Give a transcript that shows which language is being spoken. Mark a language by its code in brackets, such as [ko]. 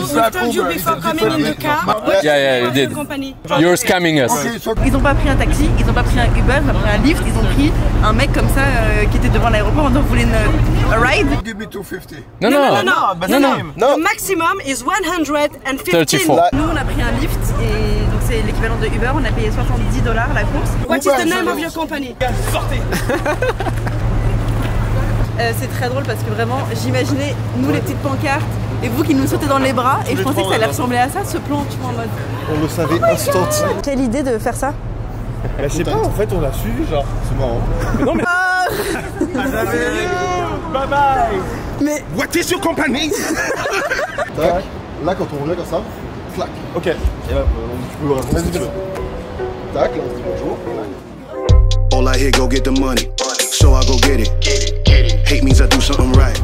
[en] Told you before coming in the car. Yeah, you did. You're scamming us. [fr] Ils ont pas pris un taxi, ils ont pas pris un Uber, ils ont pris un Lyft, ils ont pris un mec comme ça qui était devant l'aéroport en disant vous voulez une ride? [en] Give me 250. No. The maximum is 115. 34. [fr] Nous on a pris un Lyft et donc c'est l'équivalent de Uber, on a payé $70 la course. [en] What is the name of your company? [fr] Sortez. C'est très drôle parce que vraiment j'imaginais nous les petites pancartes et vous qui nous sautez dans les bras et je pensais que ça allait ressembler à ça ce plan, tu vois, en mode. On le savait instant. Quelle idée de faire ça? Bah, je sais pas, en fait on l'a suivi genre. C'est marrant. Mais non mais... [en] Bye bye. [fr] Mais... [en] What is your company? Tac. [fr] Là quand on revient comme ça, clac. Ok. Et là tu peux raconter ce que tu veux. Tac, là on se dit bonjour. [en] All I hear, go get the money. So I go get it. Hate means I do something right.